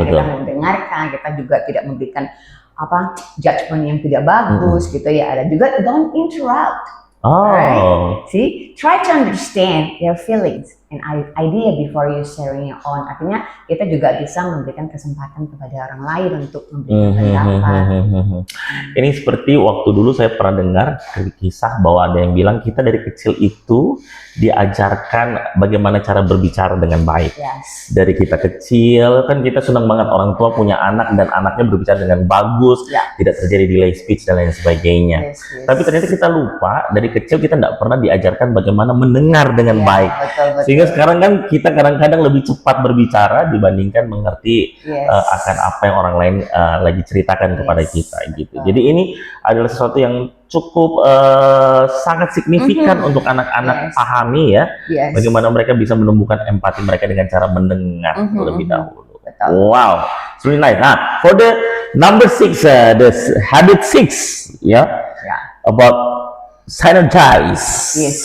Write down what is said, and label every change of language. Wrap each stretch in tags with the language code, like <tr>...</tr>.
<id>Kita mendengarkan, kita juga tidak memberikan judgment yang tidak bagus gitu ya. Ada juga</id> <en>don't interrupt. Right? See, try to understand their feelings and idea before you sharing your own.</en> <id>Artinya kita juga bisa memberikan kesempatan kepada orang lain untuk memberikan pendapat. Ini seperti waktu dulu saya pernah dengar kisah bahwa ada yang bilang kita dari kecil itu diajarkan bagaimana cara berbicara dengan baik. Dari kita kecil kan kita senang banget orang tua punya anak dan anaknya berbicara dengan bagus, tidak terjadi delay speech dan lain sebagainya. Tapi ternyata kita lupa dari kecil kita tidak pernah diajarkan bagaimana mendengar dengan baik. Sehingga sekarang kan kita kadang-kadang lebih cepat berbicara dibandingkan mengerti akan apa yang orang lain lagi ceritakan kepada kita gitu. Jadi ini adalah sesuatu yang cukup sangat signifikan untuk anak-anak pahami ya, bagaimana mereka bisa menumbuhkan empati mereka dengan cara mendengar terlebih dahulu.</id> <en>Wow, it's really nice. Nah, for the number 6, the habit 6, about synergize.</en>